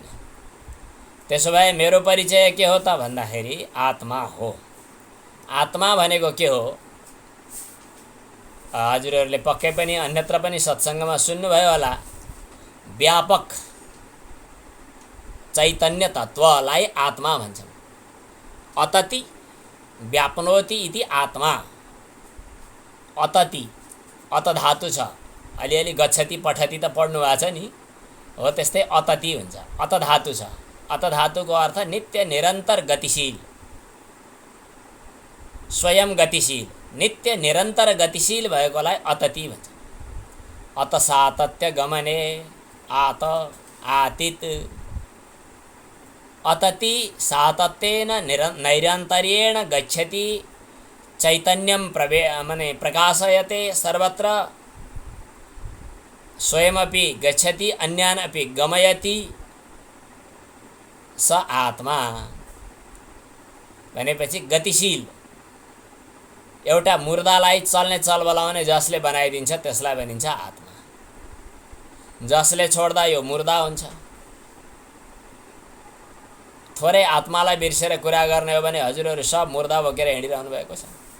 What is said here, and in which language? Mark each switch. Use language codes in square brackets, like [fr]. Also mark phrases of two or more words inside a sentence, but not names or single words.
[ne] त्यसो भए मेरो परिचय के हो त भन्दाखेरि आत्मा हो। आत्मा भनेको के हो? हजुरहरूले पक्कै पनि अन्यत्र पनि सत्सङ्गमा सुन्नुभयो होला। व्यापक चैतन्य तत्त्वलाई आत्मा भन्छन्। [sa] अतति व्याप्नोति इति आत्मा। [ne] अतति, अत धातु छ, अलिअलि [sa] गच्छति पठति [ne] त पढ्नु भएको छ नि, हो त्यस्तै अतति हुन्छ। अत धातु छ। अत धातुको अर्थ नित्य निरन्तर गतिशील, स्वयं गतिशील, नित्य निरन्तर गतिशील भएकोलाई अतति भन्छ। [sa] अत सातत्य गमने आत आतित। अतति सातत्येन नैरन्तर्येण गच्छति चैतन्यं माने प्रकाशयते सर्वत्र, स्वयमपि गच्छति अन्यान् अपि गमयति, स आत्मा [ne] भनेपछि गतिशील। एउटा मुर्दालाई चल्ने चलबलाउने जसले बनाइदिन्छ त्यसलाई भनिन्छ आत्मा। जसले छोड्दा यो मुर्दा हुन्छ। थोरै आत्मालाई बिर्सेर कुरा गर्ने हो भने हजुरहरू सब मुर्दा बोकेर हिँडिरहनु भएको छ।